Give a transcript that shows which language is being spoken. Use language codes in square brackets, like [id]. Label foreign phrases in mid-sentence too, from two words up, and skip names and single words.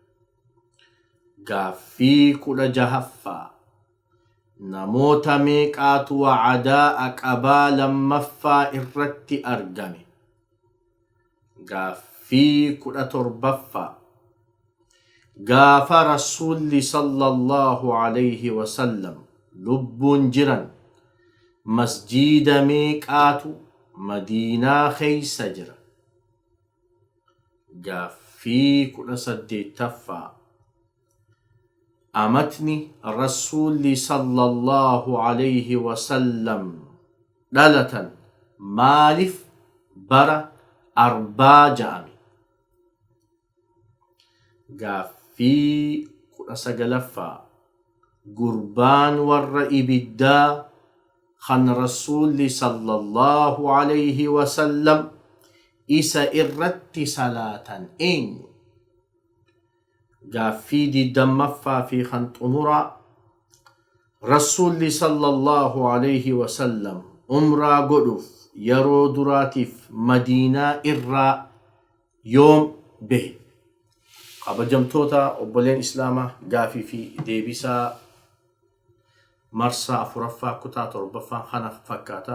[om] Gaaffii 16ffaa. Namoota meeqaatu wa'adaa Aqabaa lammaffaa irratti argame? Gaaffii 17ffaa. Gaafa Rasuulli [ar] صلى الله عليه وسلم [om] lubbuun jiran masjiida meeqaatu Madiinaa keessa jira? Gaaffii 18ffaa. Amatni Rasuulli [ar] صلى الله عليه وسلم [om] dhalatan maaliif bara arbaa ja'ame? Gaaffii 19ffaa. Gurbaan warra ibiddaa kan Rasuulli [ar] صلى الله عليه وسلم [om] isa irratti salaatan eenyu? Gaaffii 20ffaa fi kan xumuraa. Rasuulli [ar] صلى الله عليه وسلم [om] umraa godhuuf yeroo duraatiif Madiinaa irraa yoom bahe? Kabajamtoota obboleen Islaamaa, gaaffii fi deebisaa marsaa 4ffaa kutaa 7ffaa kanaaf fakkaata.